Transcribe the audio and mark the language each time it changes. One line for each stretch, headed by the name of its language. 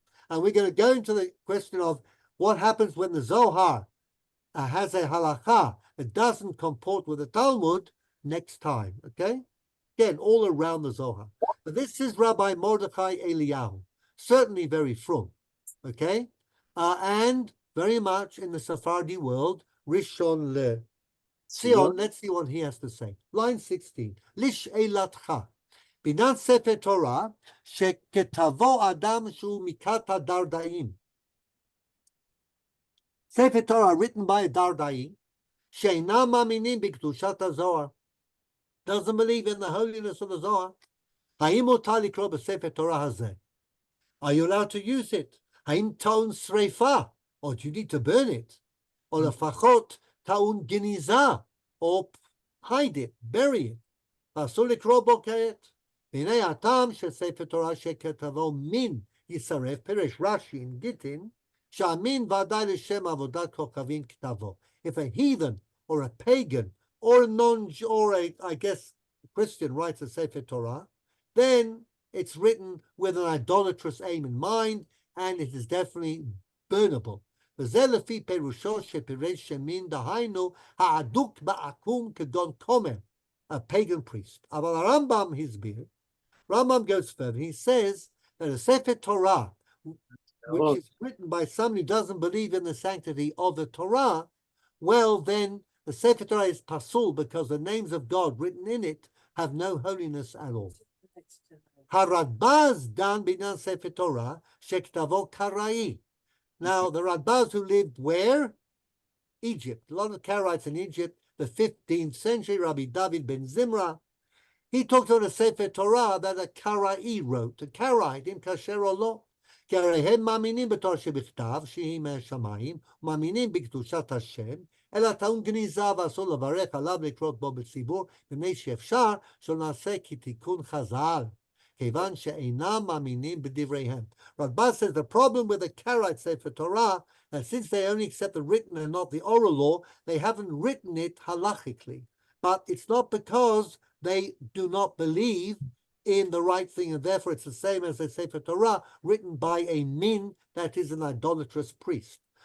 English: And we're going to go into the question of what happens when the Zohar has a halakha that doesn't comport with the Talmud next time, okay? Again, all around the Zohar. But this is Rabbi Mordechai Eliyahu, certainly very frum, okay? And very much in the Sephardi world, Rishon Le Zion. Let's see what he has to say. Line 16.
Hebrew: Lish Eilatcha. בינת ספר תורה שכתבו אדם שהוא מכת הדרדאים. ספר תורה
English: written by a
Hebrew: דרדאי שאינם מאמינים בקדושת הזוהר.
English: Doesn't believe in the holiness of the Zohar.
Hebrew: האם מותר לקרוא בספר תורה הזה?
English: Are you allowed to use it?
Hebrew: האם טעון שריפה?
English: Or do you need to burn it?
Hebrew: או לפחות טעון גניזה?
English: Or hide it, bury it.
Hebrew: ואסור לקרוא בו כעת. והנה הטעם של ספר תורה שכתבו מין ישרף, פירש רש"י
English: in
Hebrew: גיטין, שהמין ודאי לשם עבודת כוכבים כתבו.
English: If a heathen or a pagan or I guess Christian writes a Sefer Torah, then it's written with an idolatrous aim in mind, and it is definitely burnable.
Hebrew: וזה לפי פירושו שפירש שמין דהיינו האדוק בעקום כגון כומר,
English: a pagan priest.
Hebrew: אבל הרמב"ם הסביר,
English: Rambam goes further. He says that a Sefer Torah, which is written by somebody who doesn't believe in the sanctity of the Torah, well, then the Sefer Torah is pasul because the names of God written in it have no holiness at all.
Hebrew: Haradbaz dan binan Sefer Torah shektavo karai.
English: Now, the Radbaz who lived where? Egypt. A lot of Karaites in Egypt, the 15th century, Rabbi David ben Zimra. He talked about a Sefer Torah that a Karai wrote, a Karaite,
Hebrew: im kasher או לא. כי הרי הם מאמינים בתורה שבכתב, שהיא מהשמיים, מאמינים בקדושת השם, אלא טעון גניזה ואסור לברך עליו לקרות בו בציבור, מפני שאפשר שלא נעשה כתיקון חז"ל, כיוון שאינם מאמינים בדבריהם.
English: Radbaz says the problem with the Karaite Sefer Torah, that since they only accept the written and not the oral law, they haven't written it halachically. But it's not because they do not believe in the right thing, and therefore it's the same as the Sefer Torah written by a min that is an idolatrous priest.